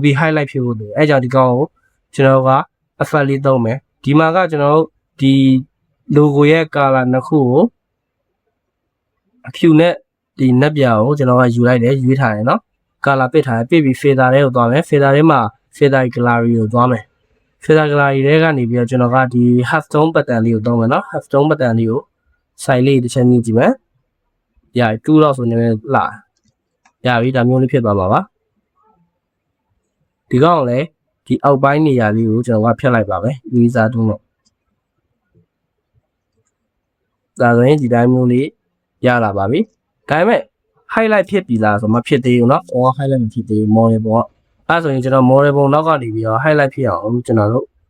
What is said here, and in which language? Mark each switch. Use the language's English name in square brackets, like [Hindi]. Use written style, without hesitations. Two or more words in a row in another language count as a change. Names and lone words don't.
[Burmese] ပြီး highlight ဖြစ်ဖို့လိုအဲကြောင့်ဒီကောင်ကိုကျွန်တော်က effect လေးသုံးမယ်ဒီမှာကကျွန်တော်တို့ဒီ logo ရဲ့ color နှစ်ခုကိုအဖြူနဲ့ဒီ နက်ပြာကိုကျွန်တော်ကယူလိုက်တယ်ရွေးထားတယ်နော်ကာလာပစ်ထားတယ်ပြစ်ပြီး feather တွေကိုသွားမယ် feather တွေမှာ [English] feather gallery [Burmese] ကိုသွားမယ် [English] feather gallery [Burmese] တွေကနေပြီးတော့ကျွန်တော်ကဒီ [English] half tone pattern [Burmese] လေးကိုသုံးမယ်နော် [English] half tone pattern [Burmese] လေးကို side လေးတစ်ချက်ညှိကြည့်မယ်ရပြီ2တော့ဆိုနေလာရပြီဒါမျိုးလေးဖြစ်သွားပါပါဒီကောင်လည်းဒီအောက်ပိုင်းနေရာလေးကိုကျွန်တော်ကဖြတ်လိုက်ပါမယ် user 2တော့ ဒါဆိုရင်ဒီတိုင်းမျိုးလေးရလာပါပြီဒါပေမဲ့ highlight ဖြစ်ပြီလားဆိုမဖြစ်သေးဘူးเนาะဟော highlight မဖြစ်သေးဘူး model ပေါ့အဲဆိုရင်ကျွန်တော် model ပုံနောက်ကနေပြီးတော့ highlight ဖြစ်အောင်ကျွန်တော်တို့